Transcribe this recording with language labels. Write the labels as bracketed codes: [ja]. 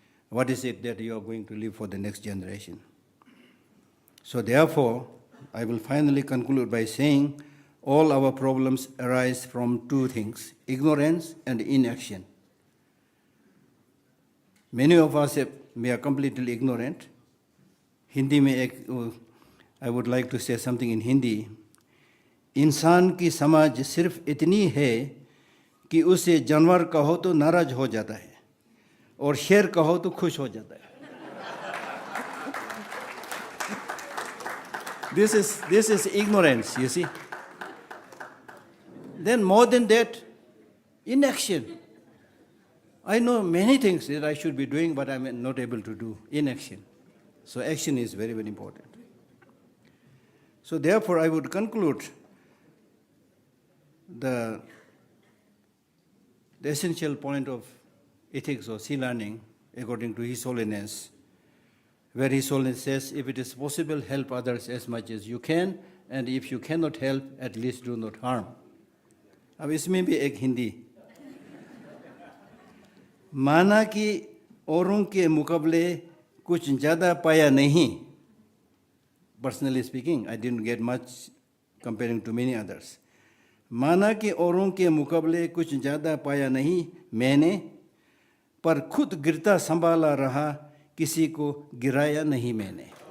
[en] What is it that you are going to leave for the next generation? So therefore, I will finally conclude by saying all our problems arise from two things, ignorance and inaction. Many of us we are completely ignorant. Hindi mein I would like to say something in Hindi. [hi] इंसान की समझ सिर्फ इतनी है कि उसे जानवर कहो तो नाराज हो जाता है और शेर कहो तो खुश हो जाता है. [en] This is ignorance, you see. Then more than that, inaction. I know many things that I should be doing, but I'm not able to do. Inaction. So action is very, very important. So therefore, I would conclude the essential point of ethics or sea learning, according to His Holiness, where His Holiness says, if it is possible, help others as much as you can, and if you cannot help, at least do not harm. [hi] अब इसमें भी एक हिंदी माना कि औरों के मुकाबले कुछ ज़्यादा पाया नहीं. [en] Personally speaking, I didn't get much comparing to many others. [hi] माना कि औरों के मुकाबले कुछ ज़्यादा पाया नहीं मैंने, पर खुद गिरता संभाला रहा, किसी को गिराया नहीं मैंने.